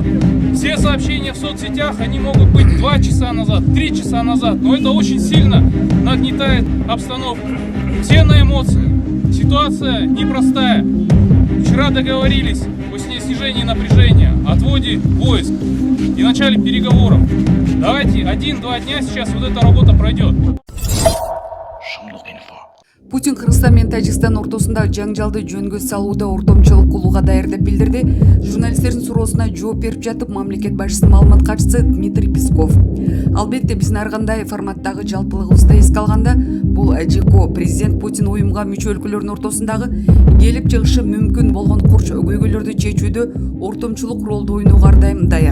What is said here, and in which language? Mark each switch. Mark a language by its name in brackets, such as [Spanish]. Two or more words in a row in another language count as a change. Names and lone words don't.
[Russian] Все сообщения в соцсетях, они могут быть 2 часа назад, 3 часа назад, но это очень сильно нагнетает обстановку. Все на эмоциях. Ситуация непростая. Вчера договорились о снижении напряжения, отводе войск и начале переговоров. Давайте 1-2 дня сейчас вот эта работа пройдет. [Kyrgyz] Путин Кыргызстан менен Тажикстан ортосунда жаңжалды жөнгө салууда ортомчулук кылууга даяр деп билдирди. Журналисттердин суроосуна жооп берип жатып, мамлекет башчысынын маалымат катчысы Дмитрий Песков. Албетте биздин ар кандай форматтагы жалпылыгыбызды эске алганда, бул ЖК президент Путин уюмга мүчө өлкөлөрдүн ортосундагы келип чыгышы мүмкүн болгон курч көйгөйлөрдү чечүүдө ортомчулук ролду ойноого ар дайым даяр.